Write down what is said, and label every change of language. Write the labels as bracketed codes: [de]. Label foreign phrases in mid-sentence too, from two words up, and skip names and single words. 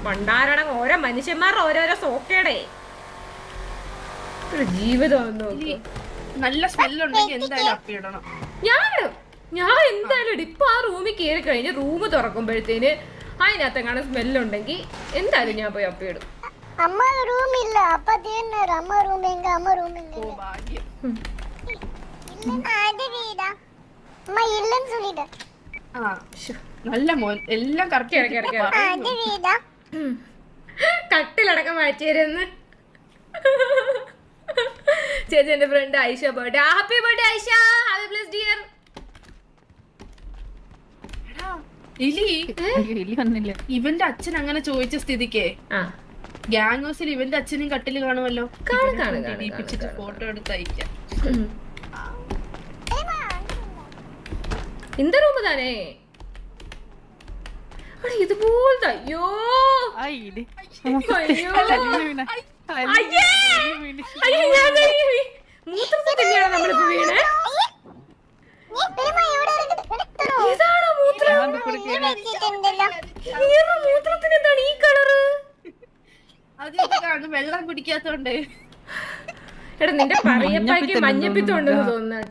[ml] പണ്ടാരണം ഓരോ മനുഷ്യന്മാരുടെ ഓരോരോ സോക്കേടെ ഒരു ജീവിതം നോക്കി. നല്ല സ്മെല്ലുണ്ടെങ്കിൽ എന്തായാലും അപ്പി ഇടണം. ഞാൻ എന്തായാലും ഇടും. ഇപ്പൊ ആ റൂമിൽ കയറി കഴിഞ്ഞ് റൂം തുറക്കുമ്പോഴത്തേന് അതിനകത്തെങ്ങാണ് സ്മെല്ലുണ്ടെങ്കിൽ എന്തായാലും ഞാൻ പോയി അപ്പിയിടും. [ta] அம்மா ரூம் இல்ல அப்பா தேடினாரு. அம்மா ரூம் எங்க? அம்மா ரூம் எங்க? [ml] ഓ ഭാഗ്യം. [ta] இல்ல அது வீடா? அம்மா இல்லன்னு சொல்லிட்டேன். [ml] നല്ല മോൻ എല്ലാം കറക്റ്റ് [ta] அது வீடா? [ml] കട്ടിലടക്കം മാറ്റിയിരുന്നു. ചേച്ചി എന്റെ ഫ്രണ്ട് ഐഷ ബർത്ത്ഡേ. [en] happy birthday [ml] ഐഷ. [en] happy blessed year. [ml] എലി വന്നില്ല. ഇവന്റെ അച്ഛൻ അങ്ങനെ ചോദിച്ച സ്ഥിതിക്ക് ഗ്യാങ് ഹൗസിൽ ഇവന്റെ അച്ഛനും കട്ടില് കാണുമല്ലോ. ഫോട്ടോ എടുത്ത് അയക്കാം. [ta] இந்த ரூம் தானே? அட இது போல் ஐயோ ஐடி ஐயோ ஐயே ஐயே [ml] മൂത്രത്തിൽ തന്നെയാണ് നമ്മൾ ഇപ്പോ വീണേ. നീ പെരുമാ എവിടെ ഇരിക്കുന്നു? ഇതാണോ മൂത്രം? മൂത്രത്തിന് എന്താണ് ഈ കളറ്? അത് വെള്ളം കുടിക്കാത്തോണ്ട്. എടാ നിന്റെ പറയപ്പായ്ക്ക് മഞ്ഞപ്പിത്തം ഉണ്ടെന്ന് തോന്നുന്നു കേട്ടോ.